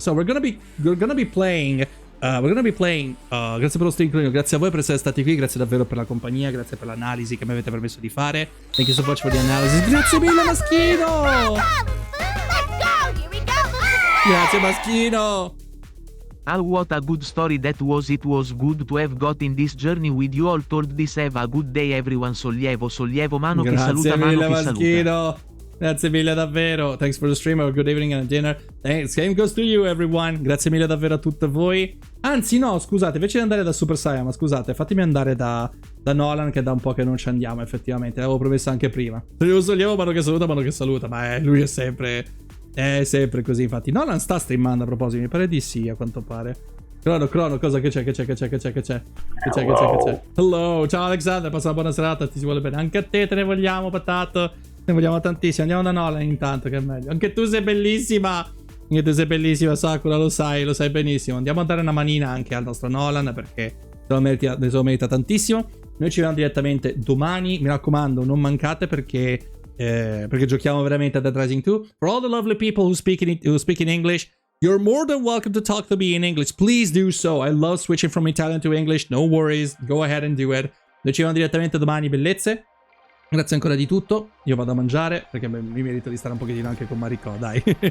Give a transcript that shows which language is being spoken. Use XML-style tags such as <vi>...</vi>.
<en>So we're gonna be playing.</en> <it>Grazie per lo stream, grazie a voi per essere stati qui, grazie davvero per la compagnia, grazie per l'analisi che mi avete permesso di fare.</it> <en>Thank you so much for the analysis.</en> <it>Grazie mille, Maschino! Grazie, Maschino!</it> <en>Ah, what a good story that was. It was good to have got in this journey with you all. Told this. Have a good day everyone.</en> <it>Sollievo, mano che saluta, mano che saluta. Grazie mille davvero.</it> <en>Thanks for the stream. Have a good evening and dinner. Thanks. Same goes to you, everyone.</en> <it>Grazie mille davvero a tutte voi. Anzi, no, scusate, invece di andare da Super Saiyan, scusate, fatemi andare da Nolan, che da un po' che non ci andiamo, effettivamente. L'avevo promesso anche prima. Sollievo, mano che saluta. Ma lui è sempre così, infatti. Nolan sta streamando, a proposito, mi pare di sì, a quanto pare. Crono, cosa che c'è? Hello, ciao Alexander, passa una buona serata, ti si vuole bene. Anche a te ne vogliamo, patato. Ne vogliamo tantissimo. Andiamo da Nolan intanto, che è meglio. Anche tu sei bellissima, Sakura, lo sai benissimo. Andiamo a dare una manina anche al nostro Nolan, perché se lo merita tantissimo. Noi ci vediamo direttamente domani, mi raccomando, non mancate, perché giochiamo veramente a Dead Rising 2.</it> <en>For all the lovely people who speak in English, you're more than welcome to talk to me in English. Please do so. I love switching from Italian to English. No worries. Go ahead and do it.</en> <it>Noi ci vediamo direttamente domani, bellezze. Grazie ancora di tutto. Io vado a mangiare, perché mi merito di stare un pochettino anche con Maricò, dai.</it>